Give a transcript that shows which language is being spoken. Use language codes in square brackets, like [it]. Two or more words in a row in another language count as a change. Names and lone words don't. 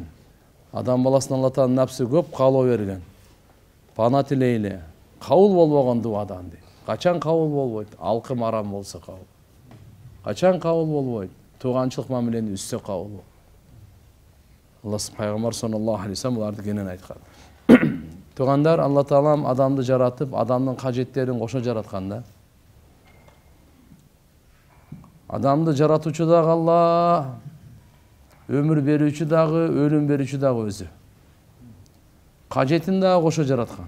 [ky] Адам баласына Алла Таала напсы көп каалоо берген. Пана тилейли, кабыл болбогон дуадан дейт. Качан кабыл болбойт? Алкым арам болсо кабыл. Качан кабыл болбойт? Тууганчылык мамилени үзсө кабыл болбойт. Алла пайгамбар [ar] صلى الله عليه وسلم [ky] буларды кенен айткан. Туугандар, Алла Таалам адамды жаратып, адамдын кажеттерин кошо жараткан да. Адамды жаратуучу дагы Алла, өмүр берүүчү дагы, өлүм берүүчү дагы өзү. Кажетин дагы кошо жараткан.